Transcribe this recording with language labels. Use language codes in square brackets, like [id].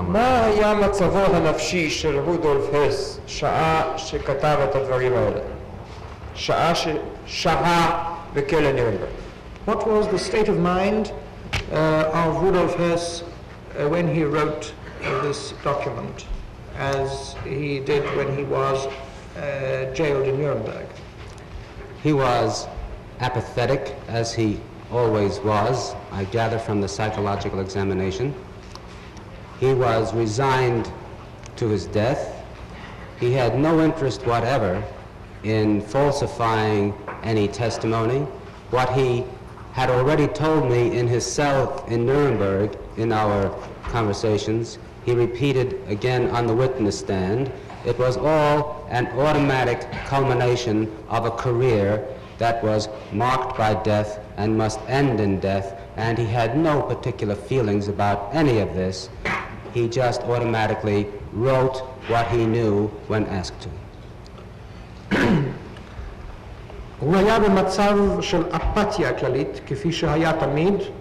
[he] מה היה מצבו הנפשי של רודולף הס שעה שכתב את הדברים האלה? שעה ששהה בכלא נירנברג. [en] What was the state of mind of Rudolf Hess when he wrote this document, as he did when he was jailed in Nuremberg? He was apathetic, as he always was, I gather from the psychological examination. He was resigned to his death. He had no interest whatever in falsifying any testimony. What he had already told me in his cell in Nuremberg in our conversations, he repeated again on the witness stand. It was all an automatic culmination of a career that was marked by death and must end in death, and he had no particular feelings about any of this. He just automatically wrote what he knew when asked to. [he] הוא היה במצב של אפתיה כללית, כפי שהיה תמיד.